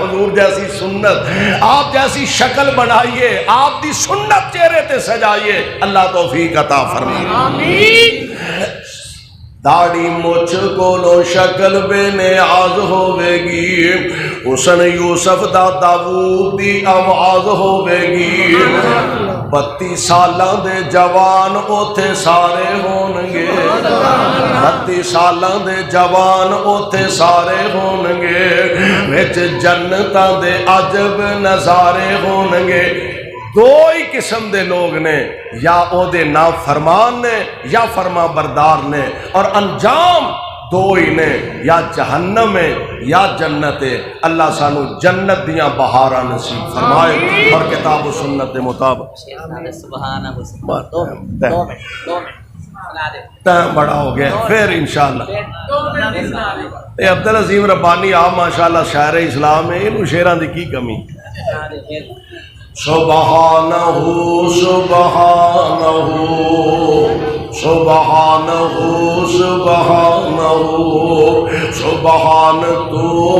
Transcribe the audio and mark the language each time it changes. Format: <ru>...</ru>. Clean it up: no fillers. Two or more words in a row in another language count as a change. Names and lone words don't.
<pa>حضور جیسی سنت، آپ جیسی شکل بنائیے، آپ دی سنت چہرے تے سجائیے.</pa> <ur>اللہ توفیق عطا فرمائے. آمین.</ur> <pa>داڑھی مچھ کولو شکل بے نیاز ہوے گی، حسن یوسف دا داؤد دی آواز ہوے گی. 32 سالاں دے جوان اوتھے سارے ہون گے، 32 سالاں دے جوان اوتھے سارے ہون گے. وچ جنتاں دے عجب نظارے ہون گے. دو ہی قسم دے لوگ نے، یا او دے نا فرمان نے یا فرما بردار نے، اور انجام دو ہی نے، یا جہنم ہے یا جنت ہے. اللہ سانو جنت دیاں بہاراں نصیب فرمائے اور کتاب و سنت دے مطابق.</pa> <ur>ٹائم بڑا ہو گیا پھر انشاءاللہ.</ur> <pa>اے عبدالعظیم ربانی آپ ماشاءاللہ شاعر اسلام ہے، انہوں شعراں دی کی کمی.</pa> <ar>سبحانہ سبحانہ سبحانہ سبحانہ سبحان تو</ar>